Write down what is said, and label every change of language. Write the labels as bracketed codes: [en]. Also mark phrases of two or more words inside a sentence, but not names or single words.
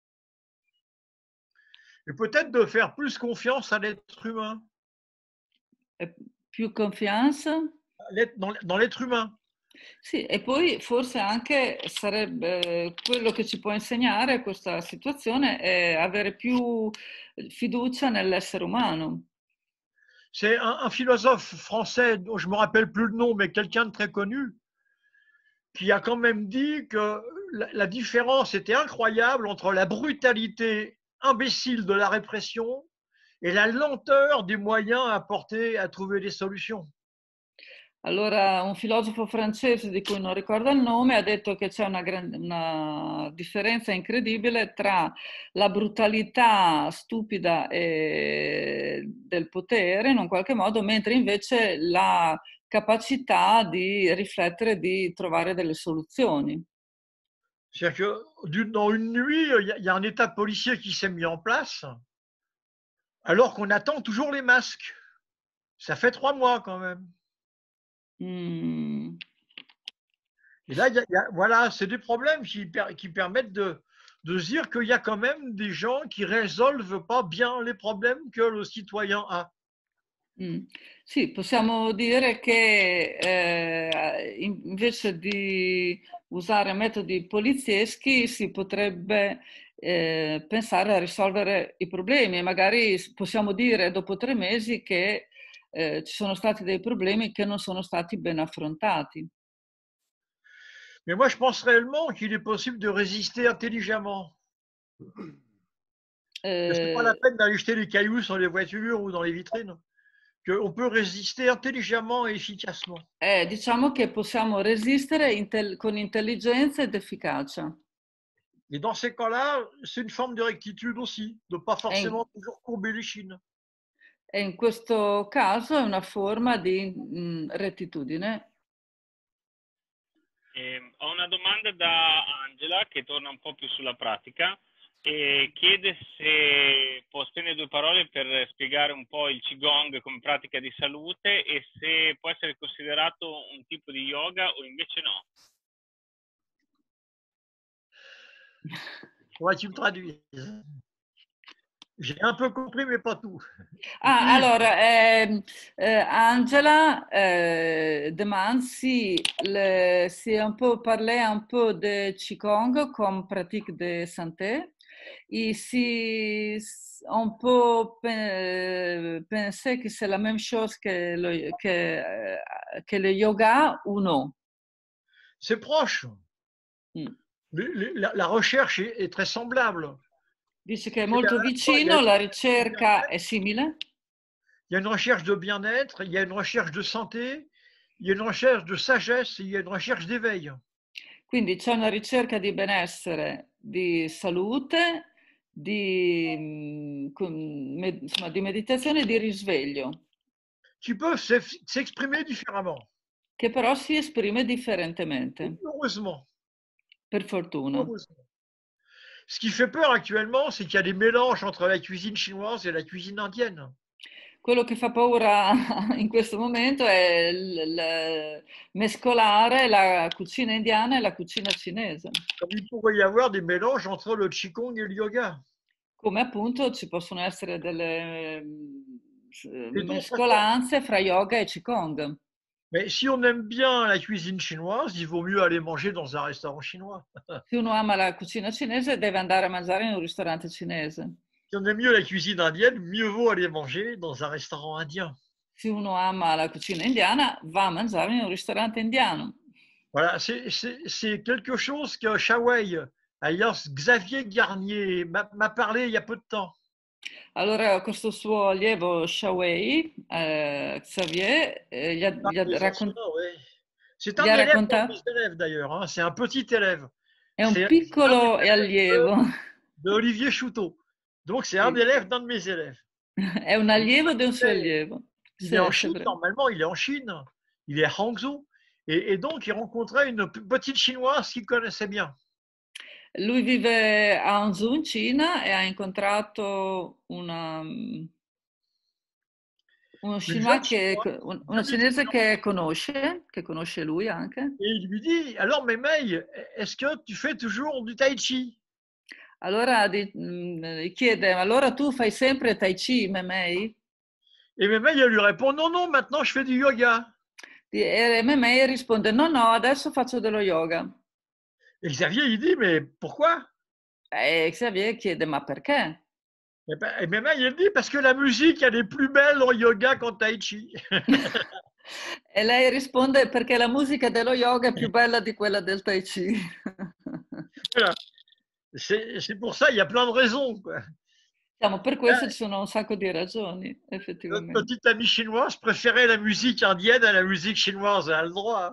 [fr] Et peut-être de faire plus confiance à l'être humain. [it] Più confianza? [fr] Dans l'être humain. [it] Sì, e poi forse anche sarebbe quello che ci può insegnare questa situazione è avere più fiducia nell'essere umano. [fr] C'est un philosophe français dont je ne me rappelle plus le nom, mais quelqu'un de très connu, qui a quand même dit que la différence était incroyable entre la brutalité imbécile de la répression et la lenteur des moyens apportés à trouver des solutions. [it] Allora, un filosofo francese di cui non ricordo il nome ha detto che c'è una differenza incredibile tra la brutalità stupida del potere, in un qualche modo, mentre invece la capacità di riflettere, di trovare delle soluzioni. [fr] C'est-à-dire que dans une nuit, il y a un état policier qui s'est mis en place, alors qu'on attend toujours les masques. Ça fait 3 mois quand même. Et là, voilà, c'est des problèmes qui permettent de se dire qu'il y a quand même des gens qui résolvent pas bien les problèmes que le citoyen a. [it] Sì, possiamo dire che invece di usare metodi polizieschi si potrebbe pensare a risolvere i problemi e magari possiamo dire dopo 3 mesi che ci sono stati dei problemi che non sono stati ben affrontati. [fr] Mais moi, je pense réellement qu'il est possible de résister intelligemment. C'est pas la peine d'aller jeter les cailloux sur les voitures ou dans les vitrines. qu'on peut résister intelligemment et efficacement. [it] Diciamo che possiamo resistere con intelligenza ed efficacia. [fr] Et dans ces cas-là, c'est une forme de rectitude aussi, de ne pas [it] E [fr] forcément toujours courber les chines. [it] in questo caso è una forma di rettitudine. Ho una domanda da Angela che torna un po' più sulla pratica e chiede se può spendere 2 parole per spiegare un po' il Qigong come pratica di salute e se può essere considerato un tipo di yoga o invece no. [fr] Faudrait que tu me traduises. J'ai un peu compris, mais pas tout. Ah, allora, Angela demande si on peut parler un peu de Qigong comme pratique de santé et si on peut penser que c'est la même chose que le yoga ou non. C'est proche. La recherche est très semblable. [it] Dice che è molto vicino, la ricerca è simile. [fr] Il y a une recherche de bien-être, il y a une recherche de santé, il y a une recherche de sagesse, il y a une recherche d'éveil. [it] Quindi c'è una ricerca di benessere, di salute, insomma, di meditazione e di risveglio. [fr] Qui peuvent s'exprimer différemment. [it] Che però si esprime differentemente. [fr] Heureusement. [it] Per fortuna. [fr] Heureusement. Ce qui fait peur actuellement, c'est qu'il y a des mélanges entre la cuisine chinoise et la cuisine indienne. [it] Quello che fa paura in questo momento è mescolare la cucina indiana e la cucina cinese. [fr] Comme il pourrait y avoir des mélanges entre le Qigong et le yoga. [it] Come appunto ci possono essere delle mescolanze fra yoga e Qigong. [fr] Mais si on aime bien la cuisine chinoise, il vaut mieux aller manger dans un restaurant chinois. [it] Se uno ama la cucina cinese, deve andare a mangiare in un ristorante cinese. [fr] Si on aime mieux la cuisine indienne, mieux vaut aller manger dans un restaurant indien. [it] Se uno ama la cucina indiana, va a mangiare in un ristorante indiano. [fr] Voilà, c'est quelque chose que Shawei, alias Xavier Garnier, m'a parlé il y a peu de temps. [it] Allora questo suo allievo Shawei, Xavier, gli ha raccontato. [fr] C'est un élève de mes élèves d'ailleurs, hein. C'est un petit élève. [it] È un piccolo allievo. [fr] De Olivier Chouteau. Donc c'est un élève d'un de mes élèves. [it] È un allievo di un suo allievo. [fr] Il est en Chine, normalement, il est en Chine. Il est à Hangzhou. Et donc, il rencontrait une petite chinoise qu'il connaissait bien. [it] Lui vive a Hangzhou in Cina e ha incontrato una cinese che conosce lui anche. [fr] Et il lui dit, alors Mémei, est-ce que tu fais toujours du tai chi? [it] Allora chiede, allora tu fai sempre tai chi, Mémei? [fr] Et Mémei, elle lui répond, non, non, maintenant je fais du yoga. [it] E Mémei risponde, no, no, adesso faccio dello yoga. [fr] Et Xavier, il dit, mais pourquoi? [it] E Xavier chiede, ma perché? [fr] Et Mémei, il dit, parce que la musique, elle est plus belle en yoga qu'en tai chi. [it] E lei risponde, perché la musica dello yoga è più bella di quella del tai chi. [fr] Voilà. C'est pour ça, il y a plein de raisons, quoi. [it] Per questo ci sono un sacco di ragioni, effettivamente. [fr] Notre petite amie chinoise préférait la musique indienne à la musique chinoise, elle a le droit.